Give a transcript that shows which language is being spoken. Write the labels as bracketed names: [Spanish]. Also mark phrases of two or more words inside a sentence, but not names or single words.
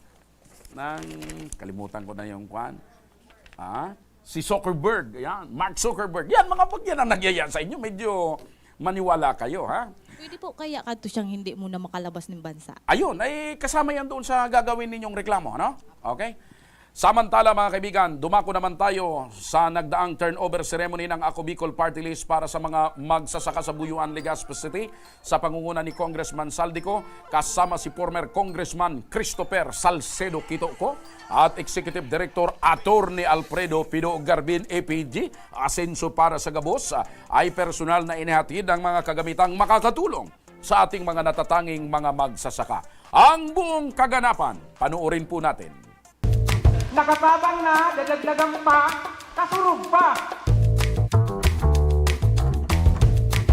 [Filipino] Kalimutan ko na yung kwan. Si Zuckerberg, yan, Mark Zuckerberg. Yan, mga pag yan ang nagyaya sa inyo, medyo maniwala kayo, Pwede po kaya kadto siyang hindi muna makalabas ng bansa. Ayun, ay kasama yan doon sa gagawin ninyong reklamo, Okay? Samantala mga kaibigan, dumako naman tayo sa nagdaang [English] turnover ceremony [Filipino] ng Ako Bicol Party List para sa mga magsasaka sa Buyuan, Legazpi City sa pangunguna ni Congressman Saldico, kasama si former Congressman Christopher Salcedo Quitoco at Executive Director Attorney Alfredo Pido Garbin APG. Asenso para sa Gabos ay personal na inihatid ang mga kagamitang makakatulong sa ating mga natatanging mga magsasaka. Ang buong kaganapan, panuorin po natin. [Bikol] Nakatabang na, dadagdagan pa, kasurog pa.